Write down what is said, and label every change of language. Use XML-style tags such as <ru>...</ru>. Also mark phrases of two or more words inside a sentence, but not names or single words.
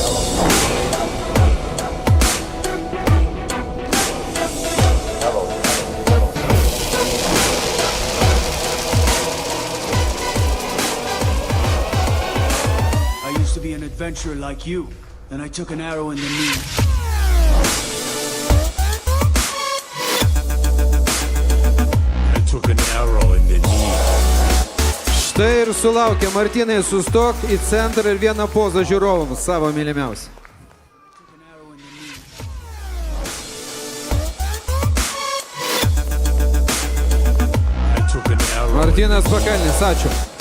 <en>I used to be an adventurer like you. Then I took an arrow in the knee. I took an arrow in the knee.</en> <lt>Štai ir sulaukė. Martynai, sustok į centrą ir vieną pozą žiūrovams savo mylimiausią. Martynas Pakalnis, ačiū.</lt>